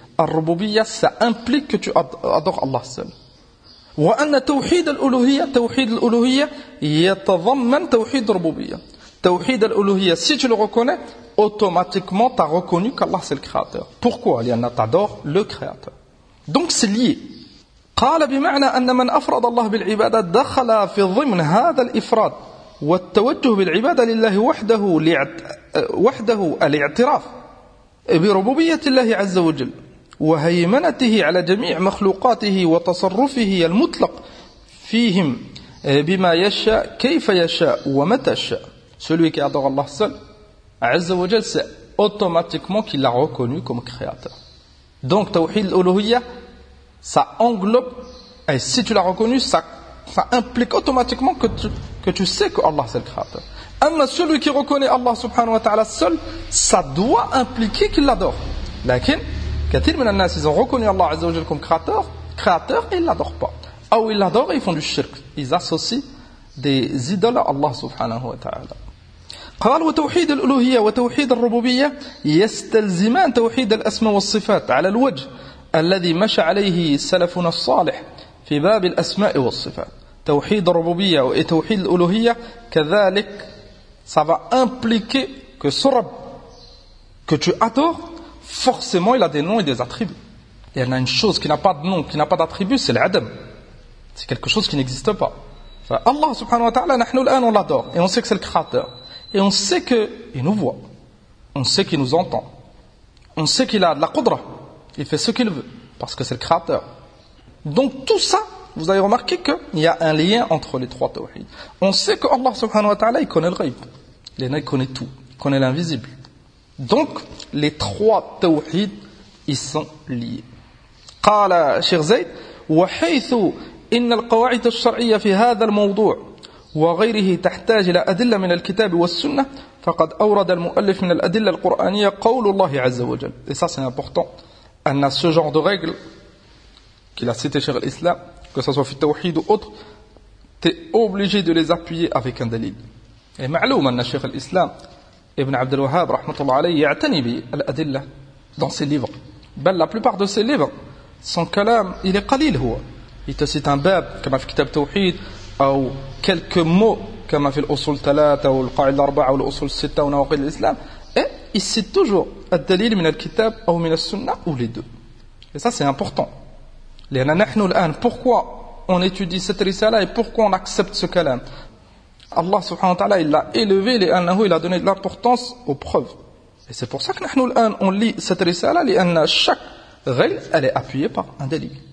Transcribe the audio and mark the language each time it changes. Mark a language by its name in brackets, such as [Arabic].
[French] Al-rububiyya ça implique que tu adores Allah seul. [Arabic] Wa anna tawhid al-uluhiyya yatadamman tawhid al-rububiyya. [French] Tawhid al-uluhiyya, si tu le reconnais, automatiquement tu as reconnu qu'Allah c'est le créateur. Pourquoi? Parce que tu adores le créateur. Donc c'est lié. [Arabic] قال بمعنى أن من أفرض الله بالعبادة دخل في ضمن هذا الإفراد والتوجه بالعبادة لله وحده وحده الاعتراف بربوبية الله عز وجل وهيمنته على جميع مخلوقاته وتصرفه المطلق فيهم بما يشاء كيف يشاء ومتى يشاء. [French] Celui qui adore Allah seul, عز وجل, c'est automatiquement qu'il l'a reconnu comme créateur. Donc tawhid al-uluhiyya, ça englobe, et si tu l'as reconnu, ça implique automatiquement que tu sais que Allah c'est le créateur. Amma, celui qui reconnaît Allah subhanahu wa ta'ala seul, ça doit impliquer qu'il l'adore. Lakin, qu'a-t-il, mes nannas, ils ont reconnu Allah azza wa jal comme créateur, et ils l'adorent pas. Ou ils l'adorent, ils font du shirk. Ils associent des idoles à Allah subhanahu wa ta'ala. [Arabic] قال وتوحيد الألوهية وتوحيد الربوبية يستلزمان توحيد الأسماء والصفات على الوجه الذي مشى عليه سلفنا الصالح في باب الأسماء والصفات. توحيد الربوبية وتوحيد الألوهية كذلك [French] ça va impliquer que ce Rabb que tu adores, forcément il a des noms et des attributs. Il y a une chose qui n'a pas de nom, qui n'a pas d'attribut, c'est l'Adam. C'est quelque chose qui n'existe pas. Allah subhanahu wa ta'ala, nous l'un, on l'adore et on sait que c'est le créateur et on sait qu'il nous voit, on sait qu'il nous entend, on sait qu'il a de la qudra. Il fait ce qu'il veut, parce que c'est le créateur. Donc tout ça, vous avez remarqué qu'il y a un lien entre les trois tawhid. On sait que Allah subhanahu wa ta'ala, il connaît le ghaib. Il connaît tout, il connaît l'invisible. Donc les trois tawhid, ils sont liés. [Arabic] قال شيخ زيد وحيث إن القواعد الشرعية في هذا الموضوع وغيره تحتاج إلى أدلة من الكتاب والسنة فقد أورد المؤلف من الأدلة القرآنية قول الله عز وجل. [French] Et ça c'est important. أن ce genre de règles qu'il a cité chez l'Islam, que ce soit [Arabic] في التوحيد أو [French] autre, t'es obligé de les appuyer avec un dalil. [Arabic] Et معلوم أن شيخ الإسلام ابن عبد الوهاب رحمة الله عليه يعتني بالأدلة [French] dans ses livres. بل la plupart de ses livres, son kalam, il est [Arabic] قليل هو. [French] Il te cite un bab, comme [Arabic] في كتاب التوحيد أو [French] quelques mots comme [Arabic] في الأصول الثلاثة أو القاعدة الأربعة أو الأصول الستة أو نواقض الإسلام. [French] Et il cite toujours [Arabic] الدليل من الكتاب أو من السنة أو [French] les deux. Et ça c'est important. [Arabic] لأن نحن الآن [French] pourquoi on étudie cette risala et pourquoi on accepte ce kalam. Allah subhanahu wa ta'ala il l'a élevé [Arabic] لأنه [French] il a donné de l'importance aux preuves. Et c'est pour ça que [Arabic] نحن الآن [French] on lit cette risala [Arabic] لأن [French] chaque règle elle est appuyée par un dalil.